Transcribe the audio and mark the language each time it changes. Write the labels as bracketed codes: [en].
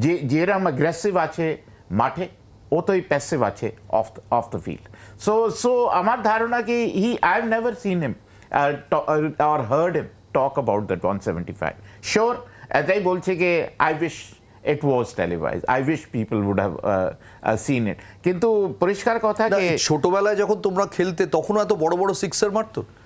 [bn] যেরকম অ্যাগ্রেসিভ আছে মাঠে, অতই প্যাসিভ আছে অফ দ্য ফিল্ড। [en] so [bn] আমার ধারণা কি [en] I have never seen him or heard him talk about that 175. Sure, [bn] এটাই বলছে কি [en] I wish it was televised. I wish people would have seen it. [bn] কিন্তু পরিষ্কার কথা কি ছোটবেলায় যখন তোমরা খেলতে তখন এত বড় বড় সিক্সার মারতো?